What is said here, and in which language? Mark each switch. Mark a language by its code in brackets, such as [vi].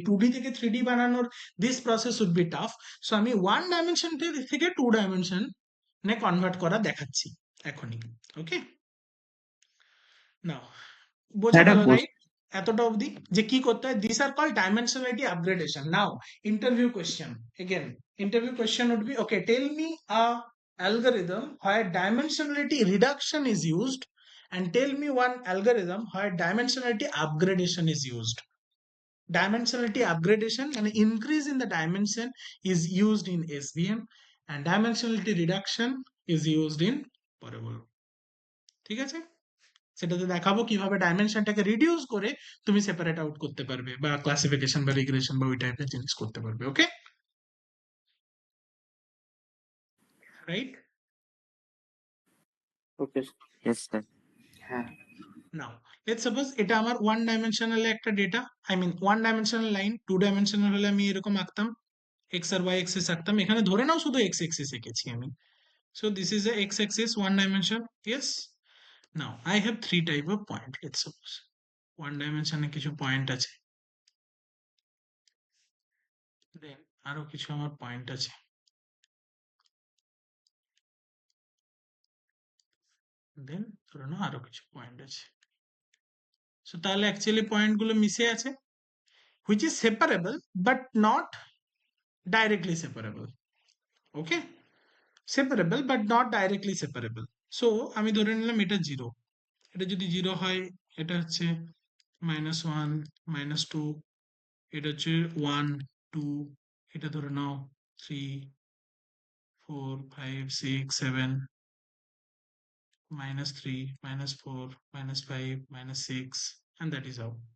[bn] এই 2D থেকে 3D বানানোর [en] This process would be tough. [bn] So আমি 1 ডাইমেনশন থেকে 2 ডাইমেনশন কনভার্ট করা দেখাচ্ছি এখনই। ওকে, নাও বোঝা এটা গেল রাইট এতটা অবধি যে কি করতে হয়? [en] This are call dimensionality upgradation. Now interview question, again interview question would be okay tell me a algorithm where dimensionality reduction is used and tell me one algorithm where dimensionality upgradation is used. Dimensionality upgradation and increase in the dimension is used in SVM and dimensionality reduction is used in Parabola. [bn] ঠিক আছে, সেটাতে দেখাবো কিভাবে ডাইমেনশনটাকে reduce করে তুমি separate out করতে পারবে বা ক্লাসিফিকেশন বা রিগ্রেশন বা ওই টাইপের জিনিস করতে পারবে। [en] Okay, right? Okay. Yes sir. হ্যাঁ। [bn] নাও লেটস সাপোজ এটা আমার 1 ডাইমেনশনাল একটা data, [en] I mean 1 dimensional line. [bn] 2 dimensional হলে আমি এরকম আঁকতাম, এক্স আর ওয়াই এক্সিস আঁকতাম। এখানে ধরে নাও শুধু এক্স এক্সিস এঁকেছি আমি। [en] So this is a X axis 1 dimension. Yes, now I have 3 type of point. [bn] Let's suppose 1 ডাইমেনশনে কিছু পয়েন্ট আছে, দেন আরো কিছু আমার পয়েন্ট আছে, দেন ধরে নাও আরো কিছু পয়েন্ট আছে। সো তাহলে অ্যাকচুয়ালি পয়েন্টগুলো মিশে আছে, [en] which is separable but not directly separable. Okay, separable but not directly separable. [bn] So আমি ধরে নিলাম এটা 0, এটা যদি 0 হয় এটা হচ্ছে -1 -2, এটা হচ্ছে 1 2, এটা ধরে নাও 3 4 5 6 7, -3 -4 -5 -6, [en] and that is how.